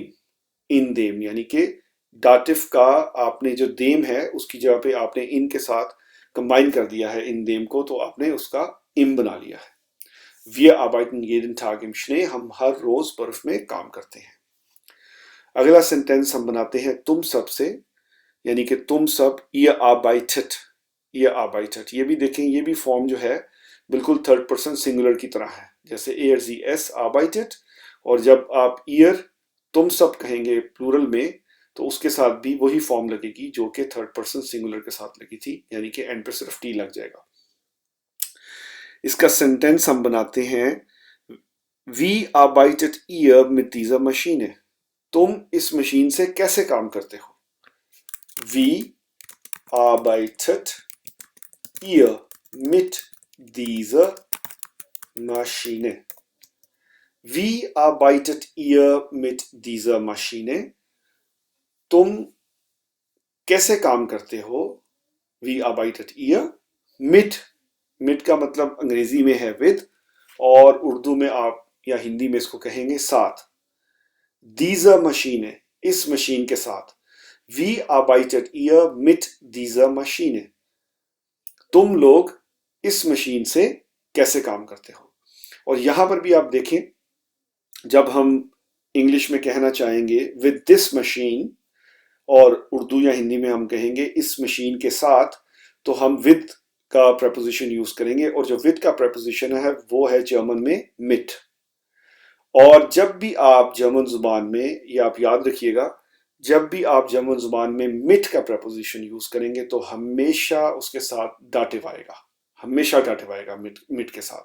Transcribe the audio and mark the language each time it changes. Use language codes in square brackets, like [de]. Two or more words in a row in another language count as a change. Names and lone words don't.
[de] in dem [hi] यानी कि डाटिव का आपने जो देम है उसकी जगह पे आपने इन के साथ कंबाइन कर दिया है [de] in dem [hi] को, तो आपने उसका इम बना लिया है। [de] Wir arbeiten jeden Tag im Schnee [hi] हम हर रोज बर्फ में काम करते हैं। अगला सेंटेंस हम बनाते हैं तुम सब से, यानी कि तुम सब [de] ihr arbeitet। ihr arbeitet [hi] ये भी देखें, ये भी फॉर्म जो है बिल्कुल [en] third person singular [hi] की तरह है, जैसे [de] er sie es arbeitet। [hi] और जब आप ihr तुम सब कहेंगे प्लूरल में तो उसके साथ भी वही फॉर्म लगेगी जो कि [en] third person singular [hi] के साथ लगी थी, यानी कि एंड पे सिर्फ टी लग जाएगा। इसका सेंटेंस हम बनाते हैं [de] Wie arbeitet ihr mit dieser Maschine। [hi] तुम इस मशीन से कैसे काम करते हो? [de] Wie arbeitet ihr mit dieser Maschine। Wie arbeitet ihr mit dieser Maschine। [hi] तुम कैसे काम करते हो? [de] Wie arbeitet ihr mit [hi] का मतलब अंग्रेजी में है with, और उर्दू में आप या हिंदी में इसको कहेंगे साथ। [de] dieser Maschine [hi] इस मशीन के साथ। [de] Wie arbeitet ihr mit dieser Maschine। [hi] तुम लोग इस मशीन से कैसे काम करते हो। और यहां पर भी आप देखें, जब हम इंग्लिश में कहना चाहेंगे [en] with this machine [hi] और उर्दू या हिंदी में हम कहेंगे इस मशीन के साथ, तो हम with का प्रपोजिशन यूज करेंगे, और जो with का प्रपोजिशन है वो है जर्मन में mit। और जब भी आप जर्मन जुबान में, ये आप याद रखिएगा, जब भी आप जर्मन जुबान में मिट का प्रपोजिशन यूज करेंगे तो हमेशा उसके साथ डाटिव आएगा, हमेशा डाटिव आएगा मिट के साथ।